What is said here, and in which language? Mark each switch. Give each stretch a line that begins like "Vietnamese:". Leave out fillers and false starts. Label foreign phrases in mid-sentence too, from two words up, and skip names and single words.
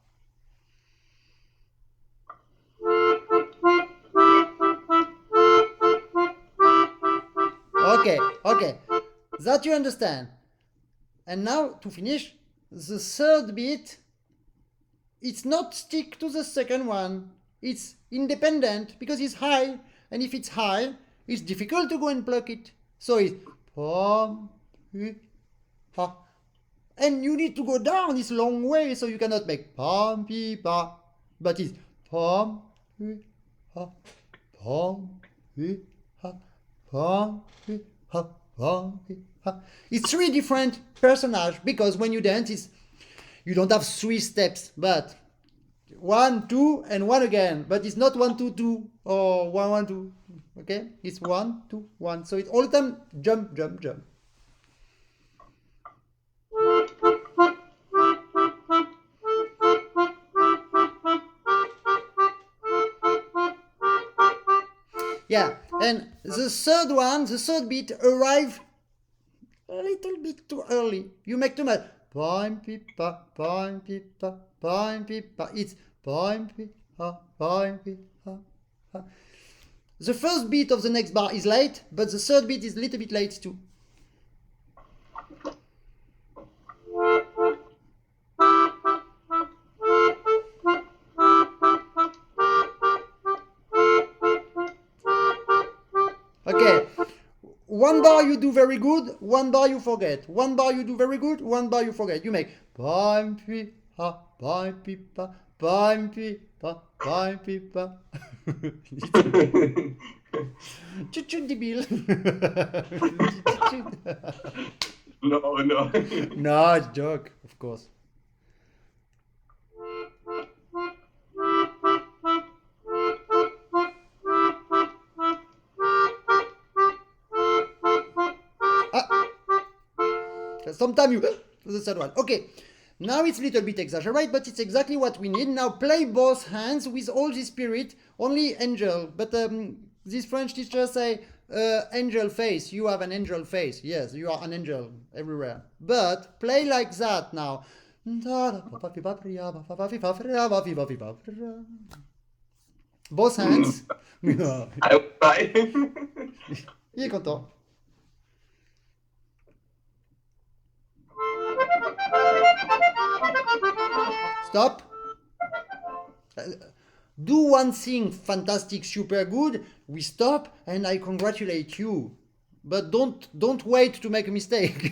English: Okay, okay, that you understand. And now to finish, the third beat, it's not stick to the second one. It's independent because it's high, and if it's high, it's difficult to go and pluck it. So it's pa, pi, pa. And you need to go down this long way, so you cannot make pa, pi, pa. But it's pa, pi, pa, pa, pi, pa, pa, pi, pa, pa, pi, pa. It's three different personages because when you dance, you don't have three steps, but 1, 2, and 1 again. But it's not 1, 2, 2 or 1, 1, 2. Okay, it's 1, 2, 1. So it's all the time jump, jump, jump. Yeah, and the third one, the third beat arrive a little bit too early. You make too much. Pim pipa, pim pipa, pim pipa. It's pim pipa, pim pipa. The first beat of the next bar is late, but the third beat is a little bit late too. Okay, one bar you do very good, one bar you forget. One bar you do very good, one bar you forget. You make pim pipa, pim pipa, pim pipa, pim pipa.
French: Chut débil.
English: No, no. No, it's a joke, of course. Sometimes you the third one. Okay, now it's a little bit exaggerated, but it's exactly what we need. Now play both hands with all the spirit, only angel. But these French teachers say angel face. You have an angel face. Yes, you are an angel everywhere. But play like that now. Both hands. I will try.
French: Il est content.
English: Stop. Do one thing fantastic, super good. We stop, and I congratulate you. But don't wait to make a mistake.